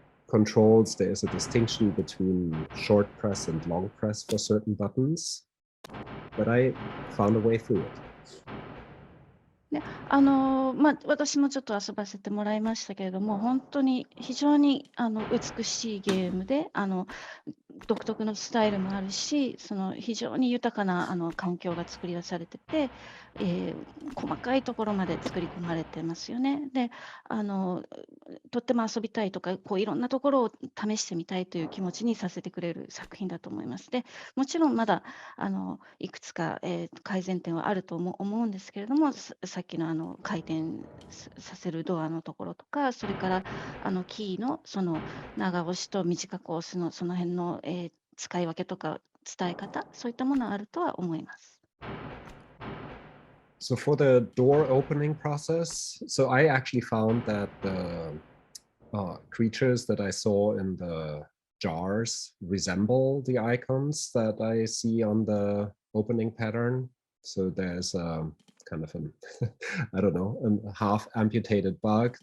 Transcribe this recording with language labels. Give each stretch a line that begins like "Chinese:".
English: controls there is a distinction between short press and long press for certain buttons, but I found a way through it.
Japanese: で、私もちょっと遊ばせてもらいましたけれども、本当に非常に美しいゲームで、独特のスタイルもあるし、その非常に豊かな環境が作り出されてて、細かいところまで作り込まれてますよね。で、とっても遊びたいとか、いろんなところを試してみたいという気持ちにさせてくれる作品だと思います。で、もちろんまだいくつか、改善点はあると思うんですけれども、さっきの回転させるドアのところとか、それからキーのその長押しと短く押すのその辺の、使い分けとか伝え方、そういったものはあるとは思います。
English: So for the door opening process, so I actually found that the creatures that I saw in the jars resemble the icons that I see on the opening pattern. So there's kind of an, I don't know, a half amputated bug.